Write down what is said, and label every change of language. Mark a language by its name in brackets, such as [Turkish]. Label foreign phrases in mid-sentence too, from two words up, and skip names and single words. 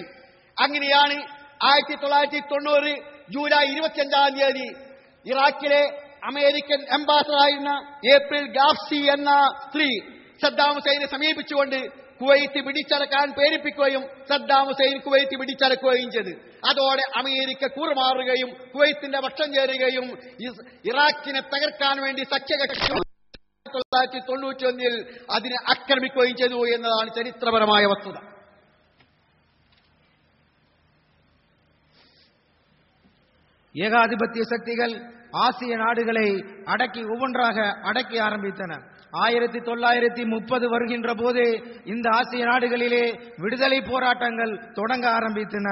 [Malayalam] അങ്ങനെയാണ് 1990 ജൂലൈ 25-ാം തീയതി ഇറാഖിലെ അമേരിക്കൻ അംബാസഡറായിരുന്ന ഏപ്രിൽ ഗാർസി എന്ന സ്ത്രീ സദ്ദാം ഹുസൈനെ സമീപിച്ചുകൊണ്ട് കുവൈത്ത് പിടിച്ചടക്കാൻ പ്രേരിപ്പിക്കുകയും സദ്ദാം ഹുസൈൻ കുവൈത്ത് പിടിച്ചടക്കുകയും ചെയ്തു. അതോടെ അമേരിക്ക കൂറുമാറുകയും കുവൈത്തിന്റെ പക്ഷം ചേരുകയും ഇറാഖിനെ തകർക്കാൻ വേണ്ടി സഖ്യകക്ഷി 1991 അതിനെ ആക്രമിക്കുകയും ചെയ്തു എന്നതാണ് ചരിത്രപരമായ വസ്തുത. [Tamil] ஏகாதிபத்திய சக்திகள் ஆசிய நாடுகளை ஒவ்வொன்றாக அடக்கி ஆரம்பித்தன. 1930 வருகின்ற போது இந்த ஆசிய நாடுகளிலே விடுதலை போராட்டங்கள் தொடங்க ஆரம்பித்தன.